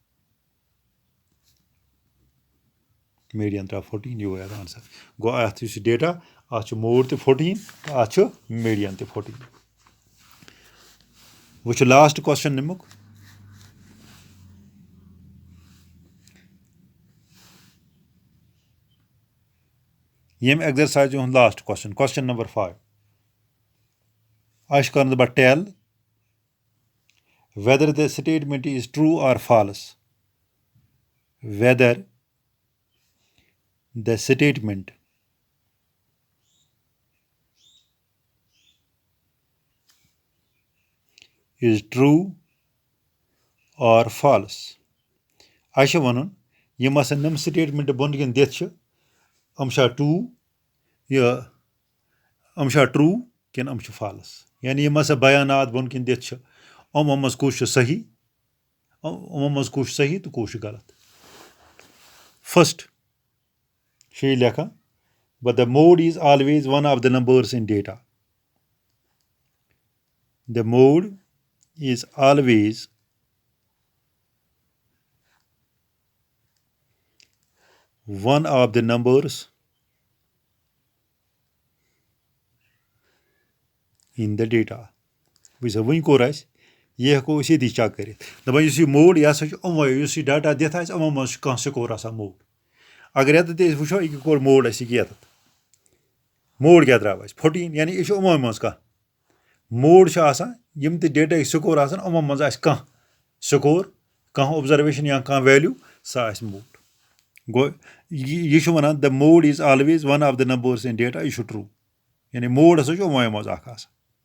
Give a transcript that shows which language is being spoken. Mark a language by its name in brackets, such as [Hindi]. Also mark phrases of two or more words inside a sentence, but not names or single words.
[Kashmiri] میٖڈیَن درٛاو 14 یہِ گوٚو آنسَر گوٚو اَتھ یُس یہِ ڈیٹا اَتھ چھُ موڈ تہِ 14 تہٕ اَتھ چھُ میٖڈیَن تہِ 14 وۄنۍ چھُ [English] last question [Kashmiri] نِمُک ییٚمہِ ایٚگزرسایزِ ہُنٛد [English] last question [Kashmiri] نمبر 5 اَسہِ چھُ کَرُن دَپان ٹٮ۪ل [English] whether the statement is true or false whether the statement is true or false [Kashmiri] اَسہِ چھُ وَنُن یِم ہسا یِم سٹیٹمنٹ بۄن کِنۍ دِتھ چھِ یِم چھا ٹروٗ یِم چھا ٹروٗ کِنہٕ یِم چھِ فالٕس یعنی یِم ہسا بیانات بۄن کِنۍ دِتھ چھِ یِمو منٛز کُس چھُ صحیح یِمو منٛز کُس چھُ صحیح تہٕ کُس چھُ غلط فٔسٹ چھِ یہِ لیکھان بٹ [English] the mode is always one of the numbers [Kashmiri] in data the mode is always one of the numbers [English] in the data [Kashmiri] وٕچھ سا وٕنۍ کوٚر اَسہِ یہِ ہٮ۪کو أسۍ ییٚتی چیک کٔرِتھ دَپان یُس یہِ موڈ یہِ ہسا چھُ یِموے یُس یہِ ڈاٹا دِتھ آسہِ یِمو منٛز چھُ کانٛہہ سکور آسان موڈ اگر ییٚتٮ۪تھ تہِ أسۍ وٕچھو یہِ کوٚر موڈ اَسہِ یہِ ییٚتٮ۪تھ موڈ کیٛاہ درٛاو اَسہِ 14 یعنی یہِ چھُ یِموے منٛز کانٛہہ موڈ چھُ آسان یِم تہِ ڈیٹاہٕکۍ سکور آسان یِمو منٛز آسہِ کانٛہہ سکور کانٛہہ اوٚبزرویشن یا کانٛہہ ویلیوٗ سۄ آسہِ موڈ گوٚو یہِ چھُ وَنان [English] the mode is always one of the numbers in data [Kashmiri] یہِ چھُ ٹروٗ یعنی موڈ ہسا چھُ یِموے منٛز اکھ آسان